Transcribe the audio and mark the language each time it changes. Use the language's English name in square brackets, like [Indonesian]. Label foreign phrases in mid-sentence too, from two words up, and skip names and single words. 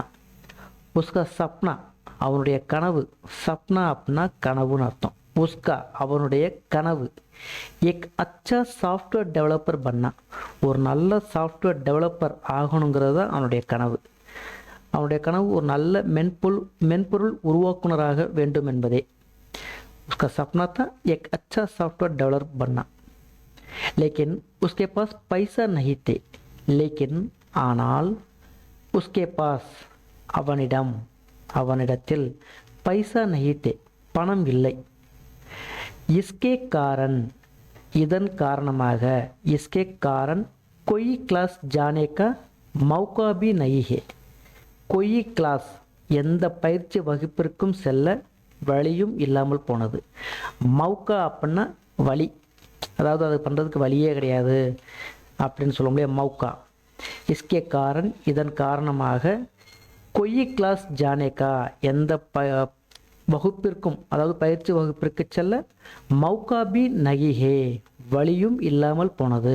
[Hindi] उसका सपना [Tamil] அவனுடைய கனவு, சப்னா அப்படின்னா கனவுன்னு அர்த்தம். உஸ்கா அவனுடைய கனவு, [Hindi] एक अच्छा सॉफ्टवेयर डेवलपर बनना [Tamil] ஒரு நல்ல [English] software developer [Tamil] ஆகணுங்கிறது தான் அவனுடைய கனவு. அவனுடைய கனவு ஒரு நல்ல மென்பொருள் உருவாக்குனராக வேண்டும் என்பதே. [Hindi] उसका सपना था एक अच्छा [English] software developer [Hindi] बनना, लेकिन उसके पास पैसा नहीं थे. [Tamil] लेकिन ஆனால் [Hindi] उसके पास [Tamil] அவனிடம், அவனிடத்தில் [Hindi] पैसा नहीं थे [Tamil] பணம் இல்லை. [Hindi] इसके कारण [Tamil] இதன் காரணமாக, [Hindi] इसके कारण कोई क्लास जाने का मौका भी नहीं है. कोई क्लास [Tamil] எந்த பயிற்சி வகுப்பிற்கும் செல்ல வழியும் இல்லாமல் போனது. மௌக்கா அப்படின்னா வழி, அதாவது அது பண்ணுறதுக்கு வழியே கிடையாது அப்படின்னு சொல்ல முடியாது. [Hindi] मौका इसके कारण [Tamil] இதன் காரணமாக, [Hindi] कोई क्लास जाने का [Tamil] எந்த வகுப்பிற்கும், அதாவது பயிற்சி வகுப்பிற்கு செல்ல, [Hindi] मौका भी नहीं है [Tamil] வழியும் இல்லாமல் போனது.